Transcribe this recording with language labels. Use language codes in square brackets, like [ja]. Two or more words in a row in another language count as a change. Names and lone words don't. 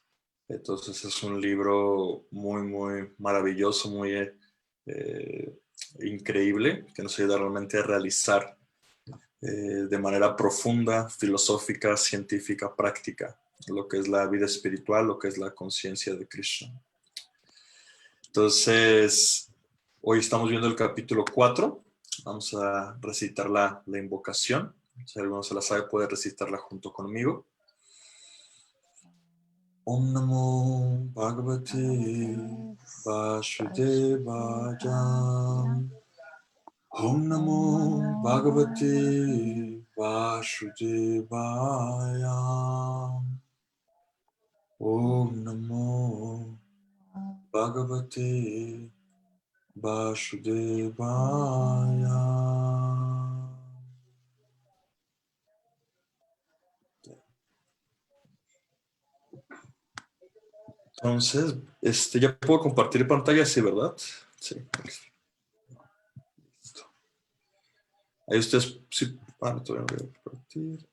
[es] Entonces es un libro muy maravilloso, muy increíble, que nos ayuda realmente a realizar de manera profunda, filosófica, científica, práctica, lo que es la vida espiritual, lo que es la conciencia de Krishna. Entonces, hoy estamos viendo el capítulo 4. Vamos a recitar la invocación. Si alguno se la sabe, puede recitarla junto conmigo. [sa] Om Namo Bhagavate Vasudevaya. Om Namo Bhagavate Vasudevaya. Om Namo Bhagavate Vasudevaya. [es] Entonces, ya puedo compartir pantalla, sí, ¿verdad? Sí. Listo. Ahí ustedes, sí, todavía no voy a compartir.